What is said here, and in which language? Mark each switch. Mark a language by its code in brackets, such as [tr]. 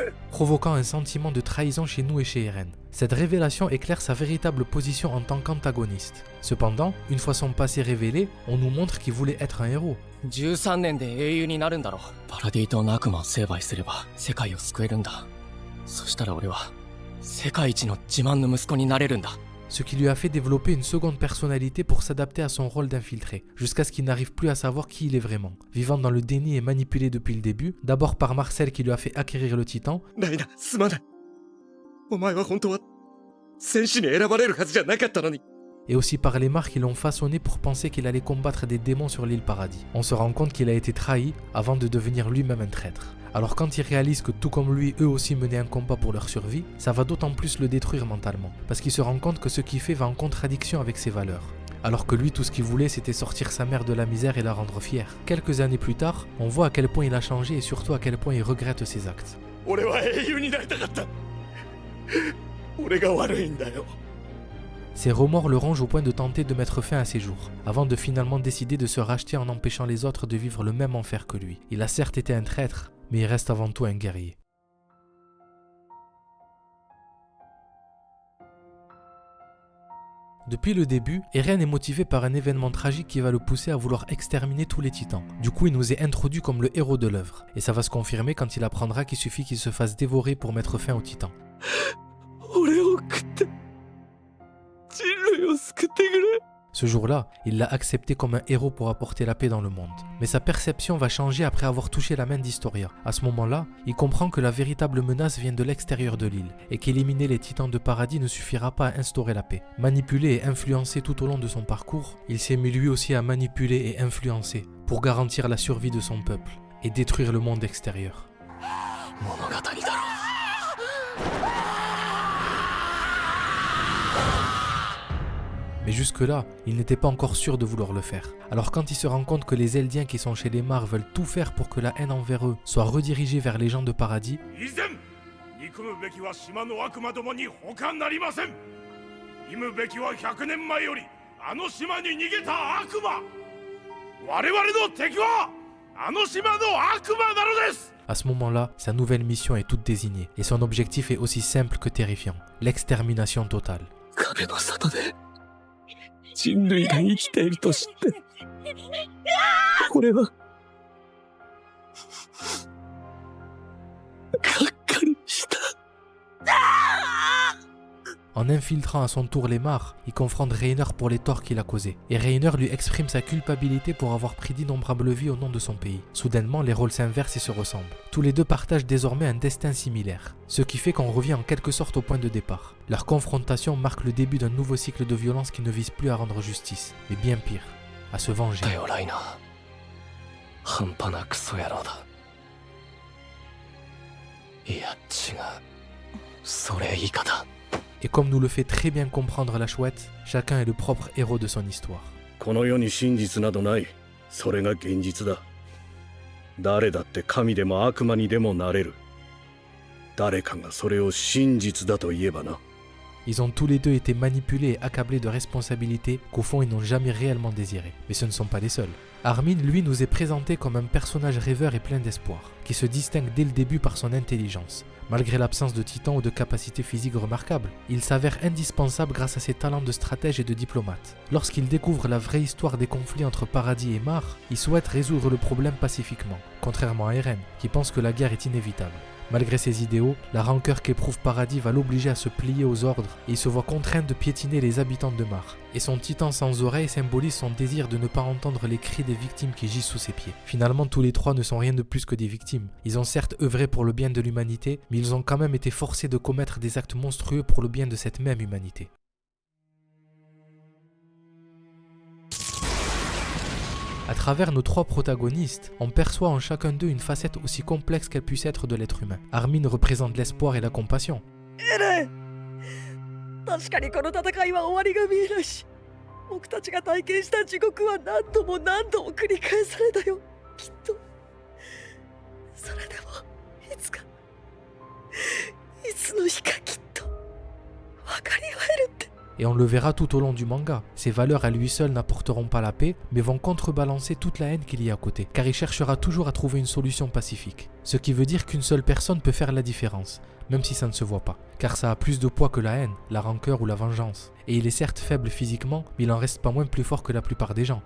[fr] Provoquant un sentiment de trahison chez nous et chez Eren. Cette révélation éclaire sa véritable position en tant qu'antagoniste. Cependant, une fois son passé révélé, on nous montre qu'il voulait être un héros. [ja] 13年で英雄になるんだろう。パラディ島の悪魔を成敗すれば世界を救えるんだ。そしたら俺は世界一の自慢の息子になれるんだ。 [fr] Ce qui lui a fait développer une seconde personnalité pour s'adapter à son rôle d'infiltré, jusqu'à ce qu'il n'arrive plus à savoir qui il est vraiment. Vivant dans le déni et manipulé depuis le début, d'abord par Marcel qui lui a fait acquérir le titan, [ja] ライナ、すまない。お前は本当は戦士に選ばれるはずじゃなかったのに。 [fr] et aussi par les Mar qui l'ont façonné pour penser qu'il allait combattre des démons sur l'île Paradis. On se rend compte qu'il a été trahi avant de devenir lui-même un traître. Alors quand il réalise que tout comme lui, eux aussi menaient un combat pour leur survie, ça va d'autant plus le détruire mentalement, parce qu'il se rend compte que ce qu'il fait va en contradiction avec ses valeurs. Alors que lui, tout ce qu'il voulait, c'était sortir sa mère de la misère et la rendre fière. Quelques années plus tard, on voit à quel point il a changé et surtout à quel point il regrette ses actes. [ja] 俺は英雄になりたかった。俺が悪いんだよ。 [fr] Ses remords le rongent au point de tenter de mettre fin à ses jours, avant de finalement décider de se racheter en empêchant les autres de vivre le même enfer que lui. Il a certes été un traître, mais il reste avant tout un guerrier. Depuis le début, Eren est motivé par un événement tragique qui va le pousser à vouloir exterminer tous les titans. Du coup, il nous est introduit comme le héros de l'œuvre, et ça va se confirmer quand il apprendra qu'il suffit qu'il se fasse dévorer pour mettre fin aux titans. [ja] 俺を食って人類を救ってくれ。 [fr] Ce jour-là, il l'a accepté comme un héros pour apporter la paix dans le monde. Mais sa perception va changer après avoir touché la main d'Historia. À ce moment-là, il comprend que la véritable menace vient de l'extérieur de l'île et qu'éliminer les titans de paradis ne suffira pas à instaurer la paix. Manipulé et influencé tout au long de son parcours, il s'est mis lui aussi à manipuler et influencer pour garantir la survie de son peuple et détruire le monde extérieur. [ja] 物語だろ。 [fr] Mais jusque-là, il n'était pas encore sûr de vouloir le faire. Alors quand il se rend compte que les Eldiens qui sont chez les Mar veulent tout faire pour que la haine envers eux soit redirigée vers les gens de paradis, [ja] 憎むべきは島の悪魔どもに他なりません。忌むべきは100年前よりあの島に逃げた悪魔。我々の敵はあの島の悪魔なのです。 [fr] à ce moment-là, sa nouvelle mission est toute désignée et son objectif est aussi simple que terrifiant, l'extermination totale. [ja] 影の里で人類が生きていると知って俺はがっかりした。 [fr] En infiltrant à son tour les Mar, il confronte Reiner pour les torts qu'il a causés. Et Reiner lui exprime sa culpabilité pour avoir pris d'innombrables vies au nom de son pays. Soudainement, les rôles s'inversent et se ressemblent. Tous les deux partagent désormais un destin similaire, ce qui fait qu'on revient en quelque sorte au point de départ. Leur confrontation marque le début d'un nouveau cycle de violence qui ne vise plus à rendre justice, mais bien pire, à se venger. [ja] だよライナー。半端なクソ野郎だ。いや違う。それ以下だ。 [fr] Et comme nous le fait très bien comprendre la chouette, chacun est le propre héros de son histoire. [ja] この世に真実などない。それが現実だ。誰だって神でも悪魔にでもなれる。誰かがそれを真実だと言えばな。 [fr] Ils ont tous les deux été manipulés et accablés de responsabilités qu'au fond ils n'ont jamais réellement désirées. Mais ce ne sont pas les seuls. Armin, lui, nous est présenté comme un personnage rêveur et plein d'espoir, qui se distingue dès le début par son intelligence. Malgré l'absence de titan ou de capacités physiques remarquables, il s'avère indispensable grâce à ses talents de stratège et de diplomate. Lorsqu'il découvre la vraie histoire des conflits entre Paradis et Mar, il souhaite résoudre le problème pacifiquement, contrairement à Eren, qui pense que la guerre est inévitable. Malgré ses idéaux, la rancœur qu'éprouve Paradis va l'obliger à se plier aux ordres et il se voit contraint de piétiner les habitants de Mar. Et son titan sans oreilles symbolise son désir de ne pas entendre les cris des victimes qui gisent sous ses pieds. Finalement, tous les trois ne sont rien de plus que des victimes. Ils ont certes œuvré pour le bien de l'humanité, mais ils ont quand même été forcés de commettre des actes monstrueux pour le bien de cette même humanité. À travers nos trois protagonistes, on perçoit en chacun d'eux une facette aussi complexe qu'elle puisse être de l'être humain. Armin représente l'espoir et la compassion. [ja] 確かにこの戦いは終わりが見えないし、僕たちが体験した地獄は何度も何度も繰り返されたよ。きっとそれでもいつかいつの日かきっと分かり合えるって。 [fr] Et on le verra tout au long du manga. Ces valeurs à lui seul n'apporteront pas la paix, mais vont contrebalancer toute la haine qu'il y a à côté, car il cherchera toujours à trouver une solution pacifique. Ce qui veut dire qu'une seule personne peut faire la différence, même si ça ne se voit pas, car ça a plus de poids que la haine, la rancœur ou la vengeance. Et il est certes faible physiquement, mais il en reste pas moins plus fort que la plupart des gens.